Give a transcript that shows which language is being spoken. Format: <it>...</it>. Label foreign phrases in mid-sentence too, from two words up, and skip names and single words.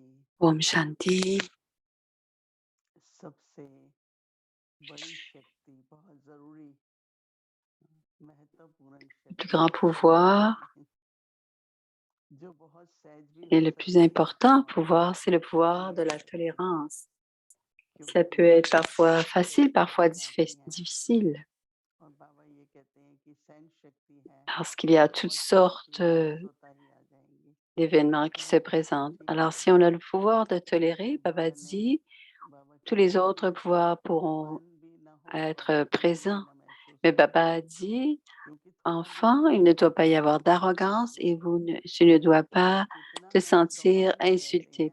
<hi>ओम शांति. सबसे बड़ी शक्ति, बहुत जरूरी महत्वपूर्ण</hi> <fr>Le</fr> <hi>शक्ति</hi> <fr>plus grand pouvoir</fr> <hi>जो बहुत सहज भी</hi> <fr>et</fr> <hi>हो</hi> <fr>le plus</fr> <hi>सकती है</hi> <fr>important pouvoir, c'est le pouvoir de la tolérance. Ça</fr> <hi>क्योंकि</hi> <fr>peut être parfois facile, parfois</fr> <hi>परिस्थितियां आती हैं</hi> <fr>difficile,</fr> <hi>और बाबा ये कहते हैं कि सहन शक्ति है</hi> <fr>parce qu'il y a toutes</fr> <hi>बहुत</hi> <fr>sortes</fr> <hi>शक्तियां स्वतः ही आ जाएंगी।</hi> <fr>d'événements qui se présentent. Alors, si on a le pouvoir de tolérer, Baba dit, tous les autres pouvoirs pourront être présents. Mais Baba a dit, enfant, il ne doit pas y avoir d'arrogance et tu ne dois pas te sentir insulté.</fr>